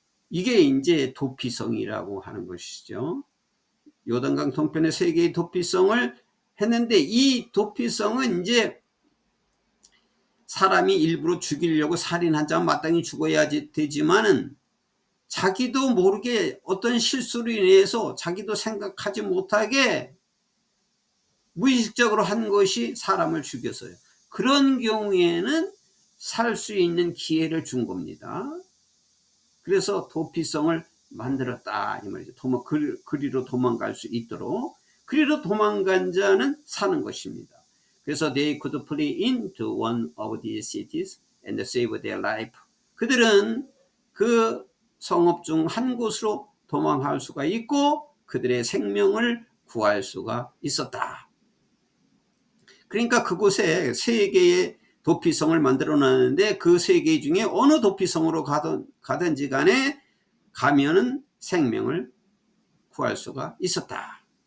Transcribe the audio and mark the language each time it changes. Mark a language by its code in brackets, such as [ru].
[ko] 이게 이제 도피성이라고 하는 것이죠. 요단강 동편에 3개의 도피성을 했는데, 이 도피성은 이제 사람이 일부러 죽이려고 살인한 자는 마땅히 죽어야 되지만은 자기도 모르게 어떤 실수로 인해서 자기도 생각하지 못하게 무의식적으로 한 것이 사람을 죽였어요. 그런 경우에는 살 수 있는 기회를 준 겁니다. 그래서 도피성을 만들었다 이 말이죠. 그리로 도망갈 수 있도록. 그리로 도망간 자는 사는 것입니다. 그래서 [en] they could flee into one of these cities and save their life. [ko] 그들은 그 성읍 중 한 곳으로 도망할 수가 있고 그들의 생명을 구할 수가 있었다. 그러니까 그곳에 3개의 도피성을 만들어 놨는데 그 3개 중에 어느 도피성으로 가든지 간에 가면은 생명을 구할 수가 있었다.